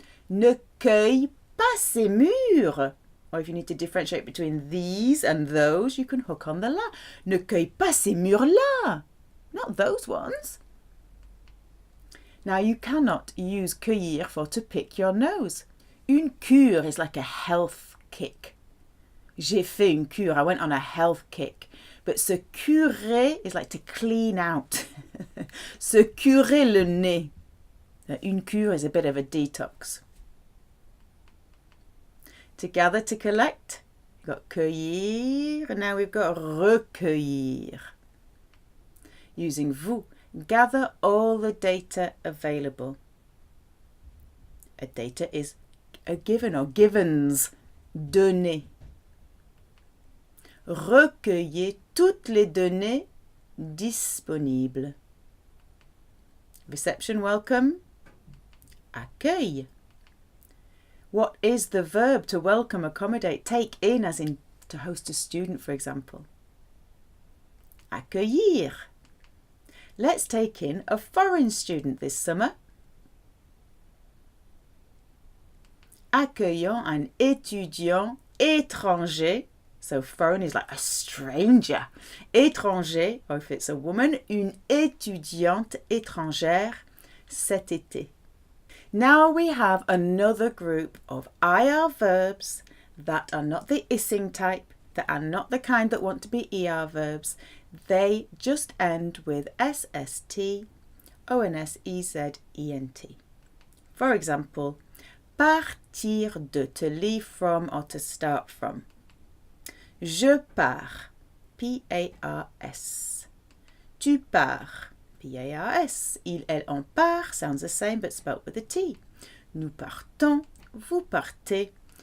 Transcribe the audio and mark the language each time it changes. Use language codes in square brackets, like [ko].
[fr] Ne cueille pas ces mûres. [en] Or if you need to differentiate between these and those, you can hook on the la. [fr] Ne cueille pas ces mûres-là. [en] Not those ones. Now you cannot use cueillir for to pick your nose. Une cure is like a health kick. [fr] J'ai fait une cure. [en] I went on a health kick. But se curer is like to clean out. [fr] Se curer le nez. [en] Une cure is a bit of a detox. To gather, to collect, we've got cueillir, and now we've got recueillir. Using vous, gather all the data available. A data is a given or givens, données. [fr] Recueillez toutes les données disponibles. [en] Reception, welcome. Accueil. What is the verb to welcome, accommodate, take in, as in to host a student, for example? [fr] Accueillir. [en] Let's take in a foreign student this summer. [fr] Accueillons un étudiant étranger. [en] So foreign is like a stranger. [fr] Étranger, [en] or if it's a woman, [fr] une étudiante étrangère cet été. [en] Now we have another group of IR verbs that are not the issing type, that are not the kind that want to be ER verbs. They just end with SST, ONS, EZ, ENT. For example, [fr] partir de, [en] to leave from or to start from. [fr] Je pars, P-A-R-S. Tu pars, P-A-R-S. Il, elle, on part [en] sounds the same but spelt with a T. [fr] Nous partons, vous partez.